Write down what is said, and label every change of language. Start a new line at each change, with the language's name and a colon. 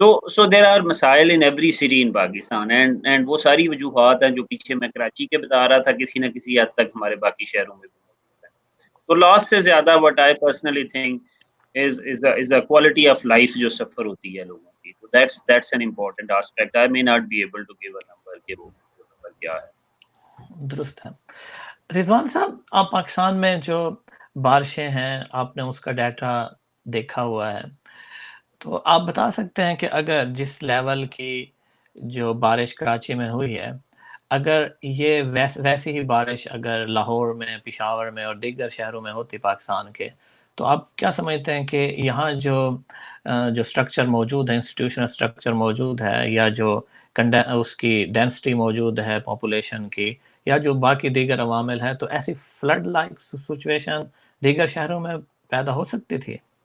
English: so there are مسائل in every city in Pakistan,
Urdu: and وہ ساری وجوہات ہیں جو پیچھے میں کراچی کے بتا رہا تھا کسی نہ کسی حد تک ہمارے باقی شہروں میں بھی موجود ہے.
English: تو لاس سے زیادہ what I personally think is a quality of life
Urdu: جو سفر ہوتی ہے لوگوں کی.
English: تو that's an important aspect. I may not be able to give a number
Urdu: کہ وہ نمبر کیا ہے. درست ہے. رضوان صاحب, آپ پاکستان میں جو بارشیں ہیں آپ نے اس کا ڈیٹا دیکھا ہوا ہے, تو آپ بتا سکتے ہیں کہ اگر جس لیول کی جو بارش کراچی میں ہوئی ہے, اگر یہ ویسی ہی بارش اگر لاہور میں, پشاور میں اور دیگر شہروں میں ہوتی پاکستان کے, تو آپ کیا سمجھتے ہیں کہ یہاں جو سٹرکچر موجود ہے, انسٹیٹیوشنل سٹرکچر موجود ہے, یا جو اس کی ڈینسٹی موجود ہے پاپولیشن کی, یا جو باقی دیگر عوامل ہیں, تو ایسی فلڈ لائک سچویشن دیگر شہروں میں پیدا ہو سکتی تھی؟